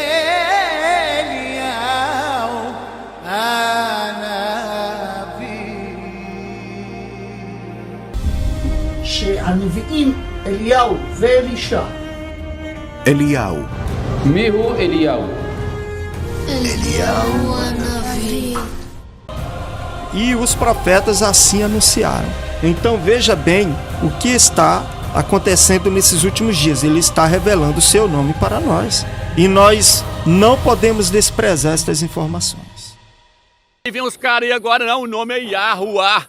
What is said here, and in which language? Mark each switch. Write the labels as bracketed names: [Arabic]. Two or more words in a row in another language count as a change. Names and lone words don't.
[Hebrew] אליהו הנביא. שהנביאים אליהו ואלישע. אליהו. מיהו אליהו? אליהו הנביא. [Portuguese] E os profetas assim anunciaram. Então veja bem o que está acontecendo nesses últimos dias. Ele está revelando o seu nome para nós. E nós não podemos desprezar estas informações. E vem os caras aí agora, não, o nome é Yahuwah.